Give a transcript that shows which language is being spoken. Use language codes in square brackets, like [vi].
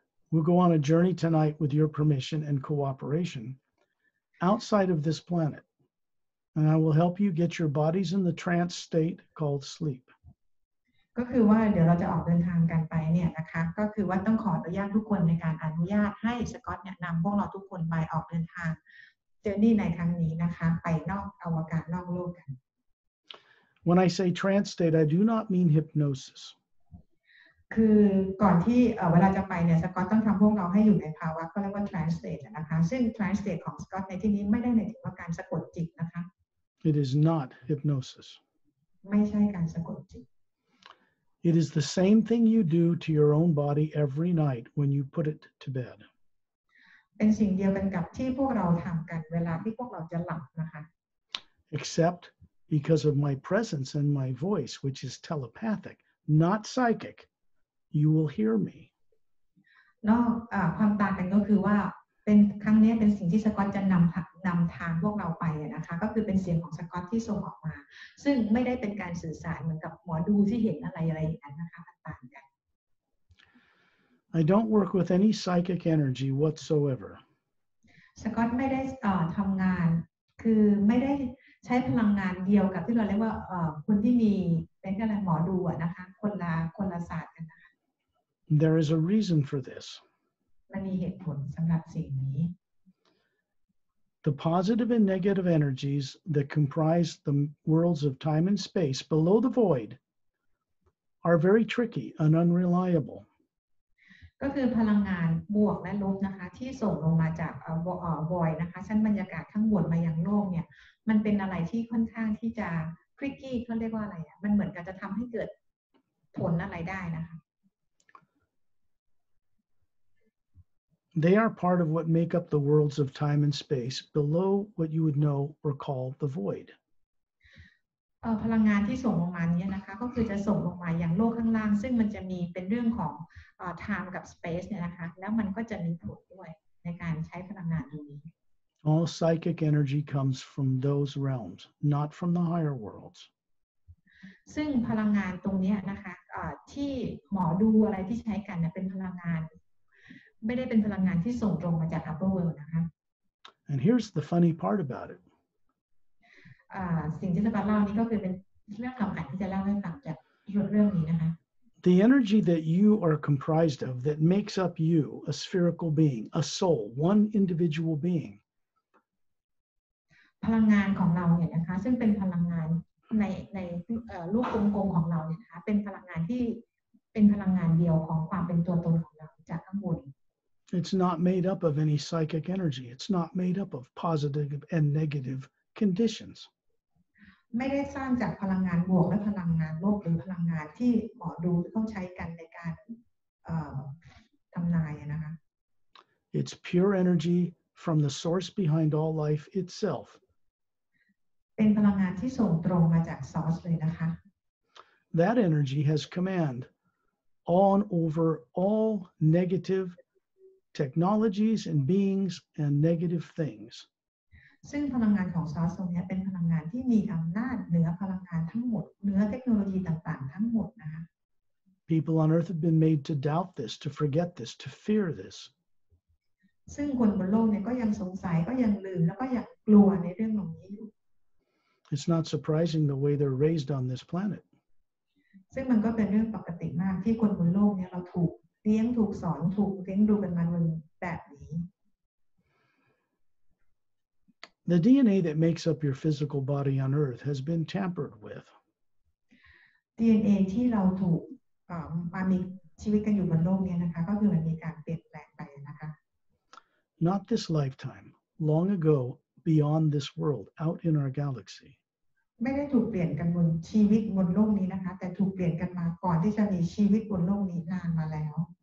[en] We'll go on a journey tonight with your permission and cooperation outside of this planet, and I will help you get your bodies in the trance state called sleep. [th] ก็คือว่าเดี๋ยวเราจะออกเดินทางกันไปเนี่ยนะคะก็คือว่าต้องขออนุญาตทุกคนในการอนุญาตให้สกอตเนี่ยนำพวกเราทุกคนไปออกเดินทางเจอร์นี่ในครั้งนี้นะคะไปนอกอวกาศนอกโลกกัน [en] When I say trance state, I do not mean hypnosis. [th] คือก่อนที่เวลาจะไปเนี่ยสกอตต้องทำพวกเราให้อยู่ในภาวะก็เรียกว่า trance state นะคะซึ่ง trance state ของสกอตในที่นี้ไม่ได้หมายถึงว่าการสะกดจิตนะคะ [en] It is not hypnosis. [th] ไม่ใช่การสะกดจิต [en] It is the same thing you do to your own body every night when you put it to bed. [th] เป็นสิ่งเดียวกันกับที่พวกเราทำกันเวลาที่พวกเราจะหลับนะคะ [en] Except because of my presence and my voice, which is telepathic, not psychic, you will hear me. [th] นอกความต่างกันก็คือว่าเป็นครั้งนี้เป็นสิ่งที่สกอตจะนำทางพวกเราไปนะคะก็คือเป็นเสียงของสกอตที่ส่งออกมาซึ่งไม่ได้เป็นการสื่อสารเหมือนกับหมอดูที่เห็นอะไรอย่างนั้นนะคะต่างกัน [en] I don't work with any psychic energy whatsoever. [th] สกอตไม่ได้ทำงานคือไม่ได้ใช้พลังงานเดียวกับที่เราเรียกว่าคนที่มีเป็นอะไรหมอดูนะคะคนละศาสตร์กันนะคะ [en] There is a reason for this. [th] มันมีเหตุผลสำหรับสิ่งนี้ [en] The positive and negative energies that comprise the worlds of time and space below the void are very tricky and unreliable. [th] ก็คือพลังงานบวกและลบนะคะที่ส่งลงมาจากvoid นะคะชั้นบรรยากาศข้างบนมายังโลกเนี่ยมันเป็นอะไรที่ค่อนข้างที่จะ tricky เขาเรียกว่าอะไรมันเหมือนกับจะทำให้เกิดผลอะไรได้นะคะ [en] They are part of what make up the worlds of time and space below what you would know or call the void. [th] พลังงานที่ส่งลงมานี้นะคะก็คือจะส่งลงมาอย่างโลกข้างล่างซึ่งมันจะมีเป็นเรื่องของtime กับ space เนี่ยนะคะแล้วมันก็จะมีผลด้วยในการใช้พลังงานตรงนี้ [en] All psychic energy comes from those realms, not from the higher worlds. [th] ซึ่งพลังงานตรงนี้นะคะที่หมอดูอะไรที่ใช้กันเนี่ยเป็นพลังงานไม่ได้เป็นพลังงานที่ส่งตรงมาจาก [en] upper world [th] นะคะ [en] And here's the funny part about it. [th] สิ่งที่จะมาเล่านี้ก็คือเป็นเรื่องสำคัญที่จะเล่าให้ฟังจากเรื่องนี้นะคะ [en] The energy that you are comprised of that makes up you, a spherical being, a soul, one individual being. [th] พลังงานของเราเนี่ยนะคะซึ่งเป็นพลังงานลูกกลมๆของเราเนี่ยนะคะเป็นพลังงานที่เป็นพลังงานเดียวของความเป็นตัวตนของเราจากข้างบน [en] It's not made up of any psychic energy. It's not made up of positive and negative conditions. [th] ไม่ได้สร้างจากพลังงานบวกและพลังงานลบหรือพลังงานที่หมอดูต้องใช้กันในการทำนายนะคะ [en] It's pure energy from the source behind all life itself. [th] เป็นพลังงานที่ส่งตรงมาจากซอร์สเลยนะคะ [en] That energy has command on over all negative technologies and beings and negative things. [th] ซึ่งพลังงานของซอร์สตรงนี้เป็นพลังงานที่มีอำนาจเหนือพลังงานทั้งหมดเหนือเทคโนโลยีต่างๆทั้งหมดนะคะ [en] People on earth have been made to doubt this, to forget this, to fear this. [th] ซึ่งคนบนโลกเนี่ยก็ยังสงสัยก็ยังลืมแล้วก็ยังกลัวในเรื่องเหล่านี้อยู่ [en] It's not surprising the way they're raised on this planet. [th] ซึ่งมันก็เป็นเรื่องปกติมากที่คนบนโลกเนี่ยเราถูกเลี้ยงถูกสอนถูกเลี้ยงดูกันมาแบบนี้ [en] The DNA that makes up your physical body on earth has been tampered with. [th] DNA ที่เราถูกมามีชีวิตกันอยู่บนโลกนี้นะคะก็คือมันมีการเปลี่ยนแปลงไปนะคะ [en] Not this lifetime, long ago, beyond this world, out in our galaxy. [th] ไม่ได้ถูกเปลี่ยนกันบนชีวิตบนโลกนี้นะคะแต่ถูกเปลี่ยนกันมาก่อนที่จะมีชีวิตบนโลกนี้นานมาแล้ว